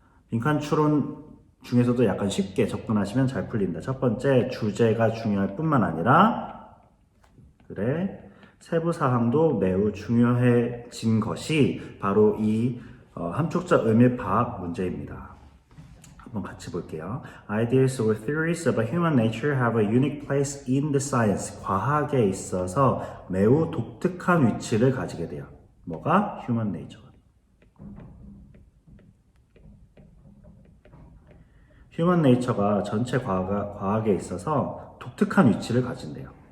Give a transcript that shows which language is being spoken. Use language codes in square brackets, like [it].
[ko] 빈칸 추론 중에서도 약간 쉽게 접근하시면 잘 풀린다. 첫 번째, 주제가 중요할 뿐만 아니라 그래 세부 사항도 매우 중요해진 것이 바로 이 함축적 의미 파악 문제입니다. 한번 같이 볼게요. [en] Ideas or theories about human nature have a unique place in the science. [ko] 과학에 있어서 매우 독특한 위치를 가지게 돼요. 뭐가? [en] Human nature. [ko] 휴먼 네이처가 전체 과학에 있어서 독특한 위치를 가진대요.